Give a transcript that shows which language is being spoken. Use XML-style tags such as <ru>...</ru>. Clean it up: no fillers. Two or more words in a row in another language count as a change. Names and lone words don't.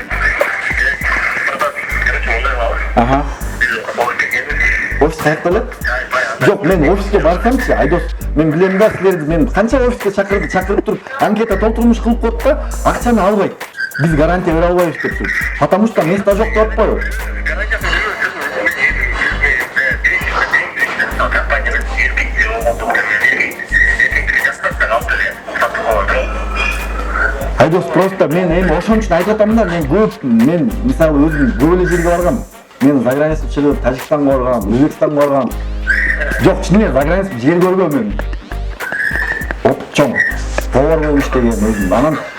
<ky>Аха. Офис каякта эле? Жок, мен офиске барсамчы, Айдос, мен билем да, силерди мен канча офиске чакырып туруп, анкета толтурмуш кылып коет да, акчаны албайт. Биз гарантия бере албайбыз деп.</ky> <ru>Потому что</ru> <ky>место жок деп атпайбы? Айдос, просто мен эми ошон үчүн айтып атам да, мен мисалы өзүм көп эле жерге баргам. Мен</ky> <ru>за границу</ru> <ky>чыгып, Тажикстанга баргам, Өзбекстанга баргам. Жок, чын эле</ky> <ru>за границу</ru> <ky>жер көргөм мен. Чоң, повар болуп иштеген өзүм. Анан</ky>